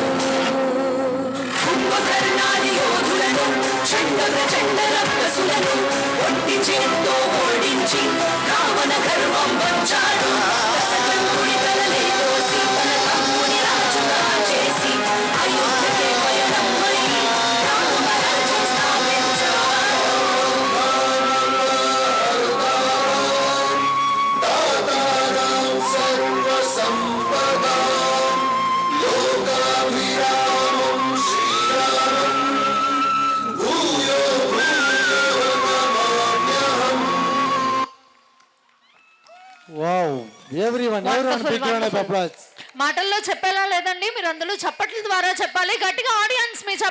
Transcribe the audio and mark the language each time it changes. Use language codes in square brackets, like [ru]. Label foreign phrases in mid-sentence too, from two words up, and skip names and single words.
[te] కుంభకర్ణాది యోధులను చండ రక్కసులను ఒంటి చేత్తో ఓడించి రావణ గర్వం వంచాడు దశకంఠుడి తలలే కోసి తన తమ్ముని రాజుగా చేసి అయోధ్యకే పయనమై రామరాజ్యం స్థాపించాడు [sa] दातारं सर्वसम्पदां लोकाभिरामं श्रीरामं भूयो भूयो नमाम्यहम् [en] Wow everyone big round of applause [te] మాటల్లో చెప్పేలా లేదండి, మీరు అందులో చప్పట్ల ద్వారా చెప్పాలి. గట్టిగా ఆడియన్స్ మీ